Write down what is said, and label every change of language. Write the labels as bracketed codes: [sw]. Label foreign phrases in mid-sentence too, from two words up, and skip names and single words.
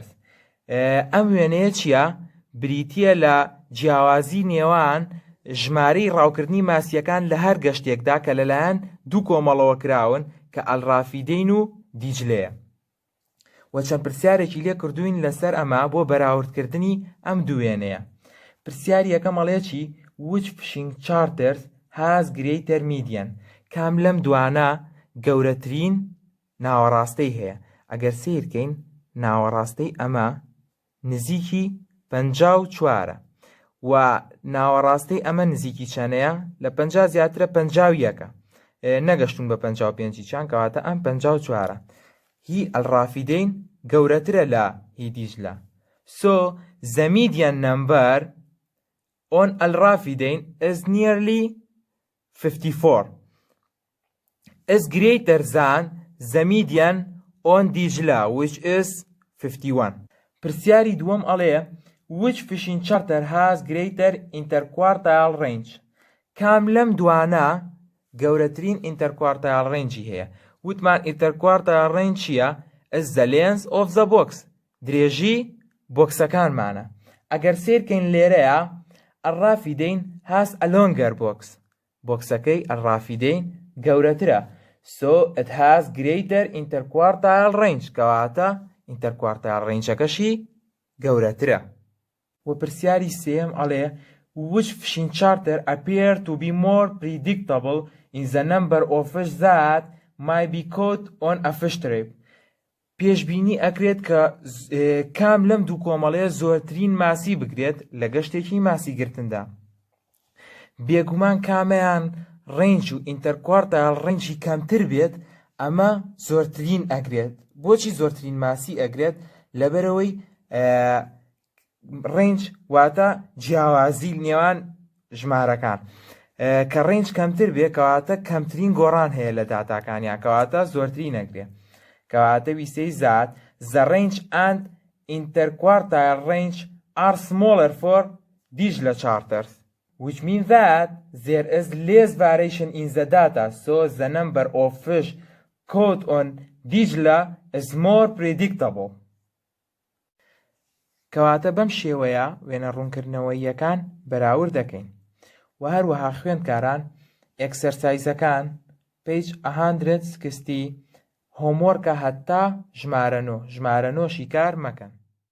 [ckb] ئەم وێنەیە چییە؟ بریتیە لە جیاوازی نێوان ژمارەی ڕاوکردنی ماسیەکان لە هەر گەشتێکدا کە لەلایەن دوو کۆمەڵەوە کراون کە ئەلڕافیدەین و دیجلەیە. و چەند پرسیارێکی لێ کردوین لەسەر ئەمە بۆ بەراوردکردنی ئەم دوو وێنەیە. پرسیاری یەکەم ئەڵێکی [en] which fishing charters has greater median. [ckb] کام لەم دوانە گەورەترین ناوەڕاستەی هەیە. ئەگەر سیرکەین ناوەڕاستەی ئەمە نزیکی 54 و ناوەڕاستەی ئەمە نزیکی چەنەیە؟ لە 50 زیاترە 51. نەگەشتون بە 55 چیان کەواتە ئەم 54. هی ئەلڕافیدەین گەورەترە لە هی دیجلە. [en] So the median number on Al-Rafidain is nearly 54. is greater than the median on Dijla, which is 51. [ckb] پرسیاری دووەم ئەڵێ [en] which fishing charter has greater interquartile range. [ckb] کام لەم دوانە گەورەترین [en] interquartile range [ckb] هەیە؟ [en] وتمان interquartile range چییە؟ is the length of the box. [ckb] درێژی بۆکسەکانمانە. ئەگەر سیرکەین لێرەیە [en] Al-Rafidain has a longer box. [ckb] بۆکسەکەی Al-Rafidain گەورەترە. [en] So it has greater interquartile range. [ckb] کەواتە [en] interquartile range [ckb] ەکەشی گەورەترە. و پرسیاری سێم ئەڵێ [en] which fishing charter appear to be more predictable in the number of fish that might be caught on a fish trip. [ckb] پێشبینی ئەکرێت کە کام لەم دوو کۆمەڵەیە زۆرترین ماسی بگرێت لە گەشتێکی ماسی گرتندا. بێگومان کامەیان ڕێنج و [en] interquartile range [ckb] کەمتر بێت ئەمە زۆرترین ئەگرێت. بۆچی زۆرترین ماسی ئەگرێت؟ لەبەرەوەی ڕێنج واتە جیاوازی نێوان ژمارەکان. کە ڕێنج کەمتر بێ کەواتە کەمترین گۆڕان هەیە لە داتاکانیان کەواتە زۆرترین ئەگرێت. کەواتە ویسەی زات [en] the range and interquartile range are smaller for Dijla charters, which means that there is less variation in the data, so the number of fish caught on Dijla is more predictable. [ckb] کەواتە بەم شێوەیە وێنە ڕوونکردنەوەییەکان بەراورد دەکەین. و هەروەها خوێندکاران ئێکسەرسایزەکان پێیج 160 هۆمۆرکە هەتا ژمارە 9 ژمارە 9شی کار مەکەن.